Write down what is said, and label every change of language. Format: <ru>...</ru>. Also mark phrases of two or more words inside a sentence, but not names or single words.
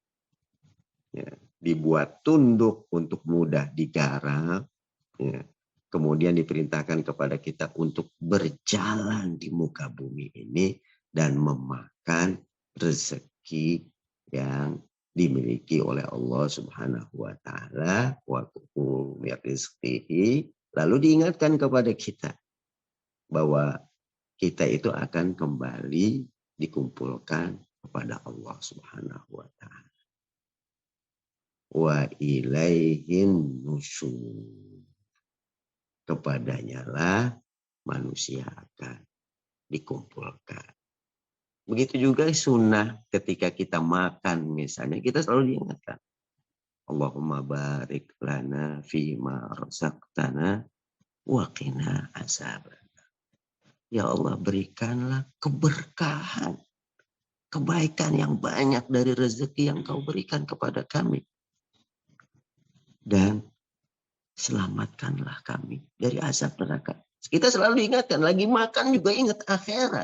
<id>Ya, dibuat tunduk untuk mudah digarap. Ya. kemudian diperintahkan kepada kita untuk berjalan di muka bumi ini dan memakan rezeki yang dimiliki oleh Allah</id> <ar>سبحانه وتعالى. وكلوا من رزقه.</ar> <id>Lalu diingatkan kepada kita bahwa kita itu akan kembali dikumpulkan kepada Allah</id> <ar>سبحانه وتعالى. وإليه النشور.</ar> <id>Kepadanya lah manusia akan dikumpulkan. Begitu juga sunnah ketika kita makan misalnya, kita selalu diingatkan.</id> <ar>اللهم بارك لنا فيما رزقتنا وقنا عذابا.</ar> <id>Ya Allah, berikanlah keberkahan, kebaikan yang banyak dari rezeki yang kau berikan kepada kami. Dan selamatkanlah kami dari azab neraka. Kita selalu ingatkan, lagi makan juga ingat akhirat.</id>